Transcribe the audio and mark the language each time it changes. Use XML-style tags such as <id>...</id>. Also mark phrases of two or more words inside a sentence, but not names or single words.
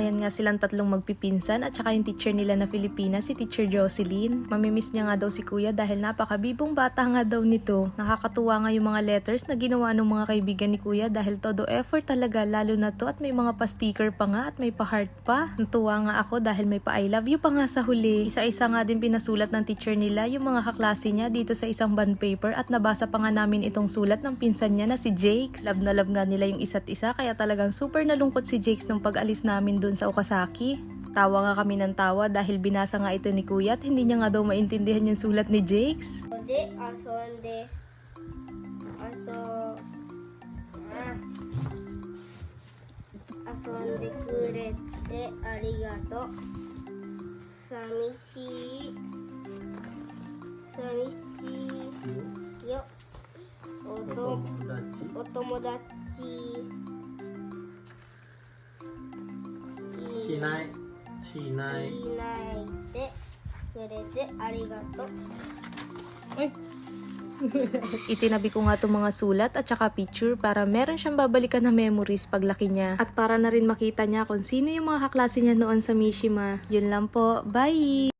<tl>Ayan nga silang tatlong magpipinsan at saka yung teacher nila na Filipina, si Teacher Jocelyn. Mamimiss niya nga daw si kuya dahil napakabibong bata nga daw nito. Nakakatuwa nga yung mga letters na ginawa ng mga kaibigan ni kuya dahil todo effort talaga, lalo na to at may mga pa-sticker pa nga at may pa-heart pa. Natuwa nga ako dahil may pa-</tl> <en>I love you</en> <tl>pa nga sa huli. Isa-isa nga din pinasulat ng teacher nila yung mga kaklase niya dito sa isang bond paper at nabasa pa nga namin itong sulat ng pinsan niya na si Jakes. Love na love nga nila yung isa't isa kaya talagang super nalungkot si Jakes nung pag-alis namin dun sa Okasaki. Tawa nga kami ng tawa dahil binasa nga ito ni kuya at hindi niya nga daw maintindihan yung sulat ni Jakes.</tl> <ja>遊んでくれてありがとう. 寂しいよ. Otomodachi. Shinai でくれてありがとう.</ja> <tl>Itinabi ko nga itong mga sulat at saka picture para meron siyang babalikan na memories paglaki niya. At para na rin makita niya kung sino yung mga kaklase niya noon sa Mishima. Yun lang po. Bye!</tl>